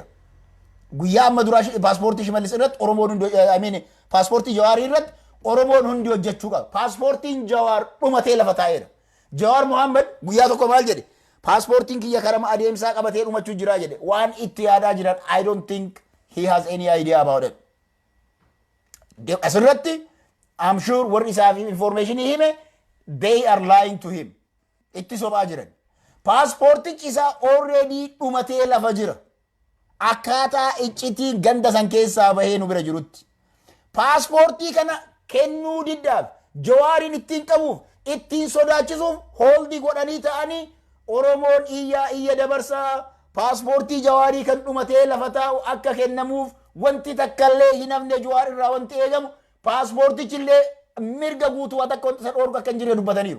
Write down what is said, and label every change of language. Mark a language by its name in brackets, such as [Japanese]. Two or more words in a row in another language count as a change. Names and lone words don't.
[Oromo] Guyyaa amma duraa paaspoortii Shimallis irratti Oromoon hundi paaspoortii Jawaar irratti Oromoon hundi hojjechuu qaba. Paaspoortiin Jawaar dhumatee lafa taa'eera. Jawaar Mohaammed guyyaa tokko maal jedhe? Paaspoortiin kiyya karama adeemsaa qabatee dhumachuu jira jedhe. Waan itti yaadaa jiran [English] I don't think he has any idea about it. Asirratti I'm sure [Oromo] warri isaaf information hime [English] they are lying to him. [Oromo] Itti sobaa jiran. Paaspoortichi isaa already dhumatee lafa jira. Akkaataa iccitii ganda san keessaa bahee nu bira jirutti. Paaspoortii kana kennuu diddaaf Jawaarin ittiin qabuuf ittiin sodaachisuuf hooldi godhanii ta'anii Oromoon iyya dabarsaa paaspoortii Jawaarii kan dhumatee lafa taa'u akka kennamuuf wanti takkallee hin hafne Jawaar irraa wanti eegamu paaspoortichillee mirga guutuu takka isa dhoorgu akka hin jirre dubbataniiru.